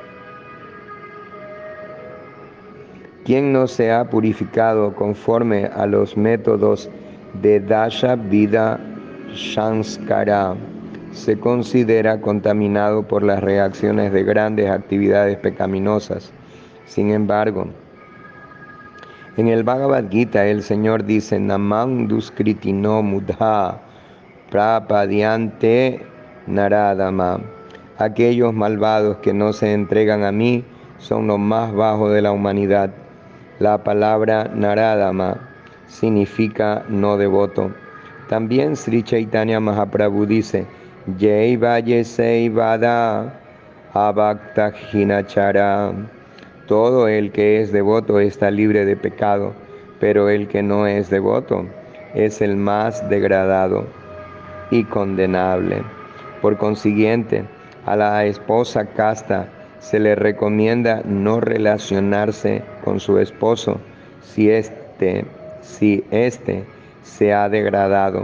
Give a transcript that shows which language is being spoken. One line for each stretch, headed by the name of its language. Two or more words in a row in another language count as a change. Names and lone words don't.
Spanish: Quien no se ha purificado conforme a los métodos de
Sanskrit: दश विध संस्कार
Spanish: se considera contaminado por las reacciones de grandes actividades pecaminosas. Sin embargo, en el Bhagavad Gita el Señor dice:
Sanskrit: न मां दुष्कृतिनो मूढाः प्रपद्यन्ते नराधमाः.
Spanish: Aquellos malvados que no se entregan a mí son los más bajos de la humanidad. La palabra naradama significa no devoto. También Sri Chaitanya Mahaprabhu dice:
Bangla: যেই ভজে সেই বড় অভক্ত হীন ছার.
Spanish: Todo el que es devoto está libre de pecado, pero el que no es devoto es el más degradado y condenable. Por consiguiente, a la esposa casta se le recomienda no relacionarse con su esposo si éste se ha degradado.